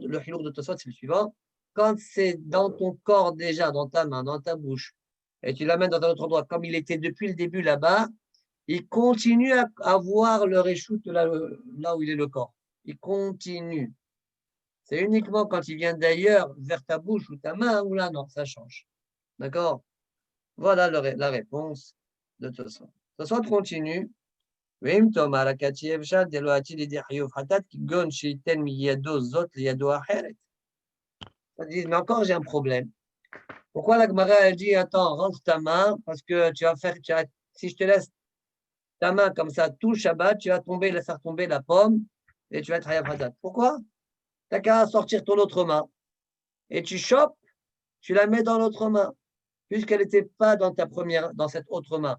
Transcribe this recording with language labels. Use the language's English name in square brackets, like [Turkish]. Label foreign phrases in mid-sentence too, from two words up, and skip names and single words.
[French] Le hilour de Tosfot, c'est le suivant. Quand c'est dans ton corps déjà, dans ta main, dans ta bouche, et tu l'amènes dans un autre endroit, comme il était depuis le début là-bas, il continue à voir le réchoute là où il est le corps. Il continue. C'est uniquement quand il vient d'ailleurs, vers ta bouche ou ta main, ou là, non, ça change. D'accord? Voilà la réponse de Tosfot. Tosfot continue. [Hebrew] ואם תאמר הקצ'י אפשר דלא עתיד לידי חיוב חטאת כגון שייתן מידו זאת לידו אחרת. [French] Ils disent, mais encore j'ai un problème. Pourquoi la Gemara elle dit, attends, rentre ta main, parce que si je te laisse ta main comme ça tout le Shabbat, tu vas faire tomber la pomme et tu vas être [Hebrew] חייב חטאת. [French] Pourquoi? Tu n'as qu'à sortir ton autre main et tu chopes, tu la mets dans l'autre main, puisqu'elle n'était pas dans cette autre main.